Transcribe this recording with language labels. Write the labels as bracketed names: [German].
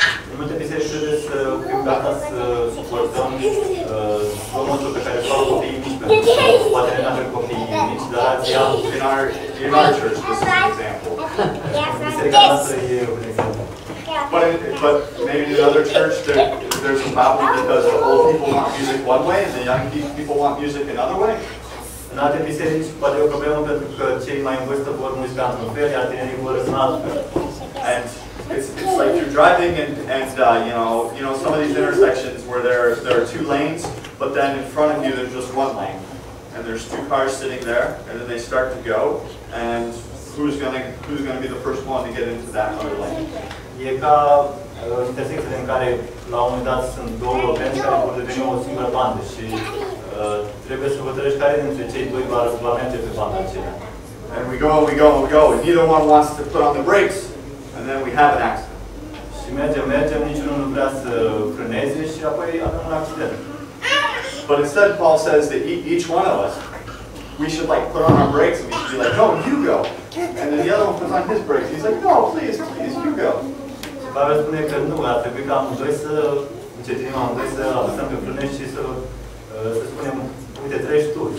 [Romanian] În multe biserici trebuie să fim gata să suportăm zgomotul pe care fac copiii mici, pentru că poate nu avem copiii mici, dar alții au. [English] In our church, this is an example. [Romanian] Biserica noastră e un exemplu. [English] But maybe in another church, there's a problem because the old people want music one way and the young people want music another way. [Romanian] În alte biserici poate e o problemă pentru că cei mai în vârstă vor muzica într-un fel, iar tinerii vor în alt fel. [English] And it's like you're driving and you know some of these intersections where there are two lanes, but then in front of you there's just one lane, and there's two cars sitting there, and then they start to go, and who's going to be the first one to get into that other lane? [Romanian] E ca intersecțiile în care la un moment dat sunt două benzi care vor deveni o singură bandă și trebuie să hotărăști care dintre cei doi va merge pe banda aceea. [English] And we go, and neither one wants to put on the brakes, and then we have an accident. [Romanian] Și mergem, niciunul nu vrea să frâneze și apoi avem un accident. [English] But instead, Paul says that each one of us, we should like put on our brakes and we should be like, no, you go. And then the other one puts on his brakes. He's like, no, please, you go. [Romanian] Și Pavel spune că nu, ar trebui ca amândoi să încetinim amândoi să apăsăm pe frâne și să spunem, uite, treci tu.